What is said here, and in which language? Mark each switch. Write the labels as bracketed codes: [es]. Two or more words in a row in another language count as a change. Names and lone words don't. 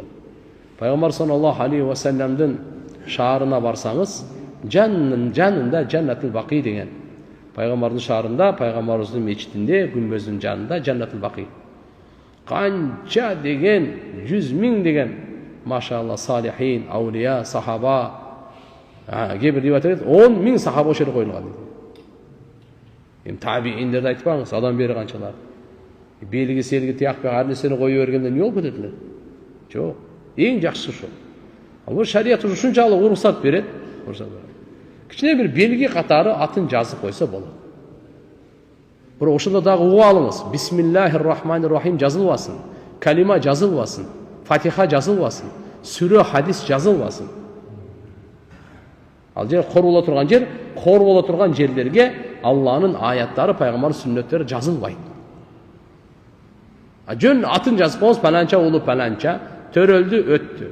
[ky] Пайгамбар [ar] صلى الله عليه وسلم [ky] шаарына барсаңыз, жанында Жаннатул Бақи деген. Пайгамбардын шаарында, пайгамбарыбыздын мечитинде, күмбөздүн жанында Жаннатул Бақи. Канча деген, 100 000 деген, машалла, салихин, аулия, сахаба, кебир риваят айтат, 10 000 сахаба ошол жерге коюлган дейт. Эми табииндерди айтпаңыз, адам бери канчалар. Белги селги тиякпай ар нерсени коюп бергенде эмне болуп кетет эле? Жок. Эң жакшысы ошол. Ал шарият ушунчалык уруксат берет. Кичине бир белги катары атын жазып койсо болот. Бирок ошондо дагы угуп алыңыз. [ar] بسم الله الرحمن الرحيم [ky] жазылбасын. Калима жазылбасын. Фатиха жазылбасын. Сүрө, хадис жазылбасын. Ал жер кор боло турган жер, кор боло турган жерлерге Алланын аяттары, пайгамбардын сүннөттөрү жазылбайт. Жөн атын жазып коюңуз, паланча улуу паланча, төрөлдү, өттү.